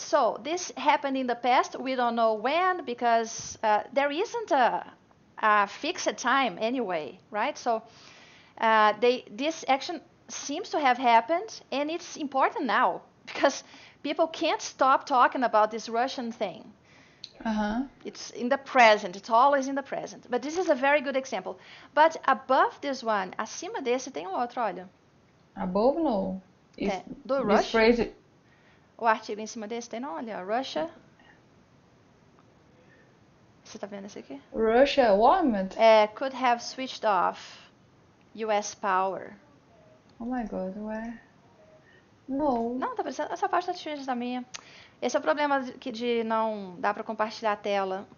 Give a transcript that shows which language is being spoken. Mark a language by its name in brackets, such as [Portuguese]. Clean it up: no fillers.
[English] So this happened in the past. We don't know when because there isn't a fixed time anyway, right? So this action seems to have happened, and it's important now because people can't stop talking about this Russian thing. It's in the present. It's always in the present. But this is a very good example. But above this one, [Portuguese] acima desse tem outro, olha. [English] Above, no. Do this phrase... [Portuguese] O artigo em cima desse tem, não? Olha, Russia. Você tá vendo esse aqui? [English] Russia warmed? Could have switched off U.S. power. Oh my God, where? No. [Portuguese] Não, tá parecendo. Essa parte tá diferente da minha. Esse é o problema de não dar pra compartilhar a tela.